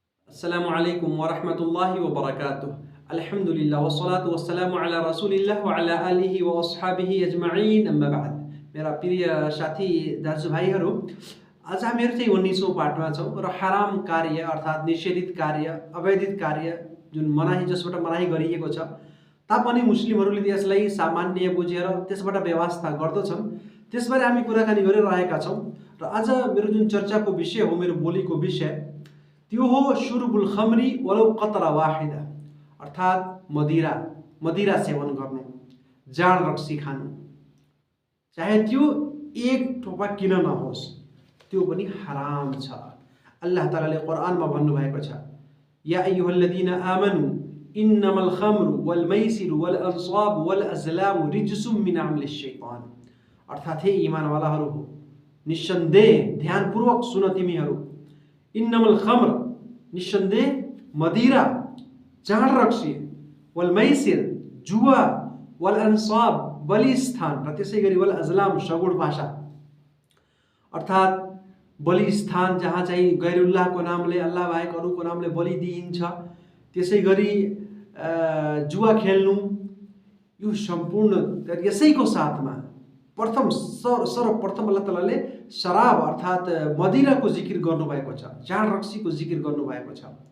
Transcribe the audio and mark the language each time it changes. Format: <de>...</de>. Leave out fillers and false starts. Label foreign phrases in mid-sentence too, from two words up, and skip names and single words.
<ar>السلام عليكم ورحمة الله وبركاته. الحمد لله والصلاة والسلام على رسول الله وعلى آله وأصحابه أجمعين، أما بعد.</ar> <ne>मेरा प्रिय साथी दाजुभाइहरू, आज हामीहरू चाहिँ 19औं पाठमा छौँ र हराम कार्य अर्थात् निषेधित कार्य, अवैधिक कार्य जुन मनाही जसबाट मनाही गरिएको छ तापनि मुस्लिमहरूले त्यसलाई सामान्य बुझेर त्यसबाट व्यवस्था गर्दछन्, त्यसबारे हामी कुराकानी गरिरहेका छौँ। र आज मेरो जुन चर्चाको विषय हो, मेरो बोलीको विषय त्यो हो</ne> <ar>شرب الخمر ولو قطرة واحدة,</ar> <ne>अर्थात् मदिरा सेवन गर्नु, जाँड रक्सी खानु, चाहे त्यो एक थोपा किन नहोस्, त्यो पनि हराम छ। अल्लाह तालाले कुरानमा भन्नुभएको छ,</ne> <ar>يا أيها الذين آمنوا إنما الخمر والميسر والأنصاب والأزلام رجس من عمل الشيطان,</ar> <ne>अर्थात् हे इमानवालाहरू हो, निस्सन्देह ध्यानपूर्वक सुन तिमीहरू,</ne> <ar>إنما الخمر</ar> <ne>निस्सन्देह मदिरा, जाँड रक्सी, वल मैसिर जुवा,</ne> <ar>والأنصاب</ar> <ne>बलिस्थान, र त्यसै गरी</ne> <ar>والأزلام</ar> <ne>सगुण भाषा, अर्थात् बलिस्थान जहाँ चाहिँ गैरुल्लाहको नामले, अल्लाह बाहेक अरूको नामले बलि दिइन्छ, त्यसै गरी जुवा खेल्नु, यो सम्पूर्ण यसैको साथमा सर्वप्रथम अल्लाह तालाले शराब अर्थात् मदिराको जिकिर गर्नुभएको छ, जाँड रक्सीको जिकिर गर्नुभएको छ।</ne>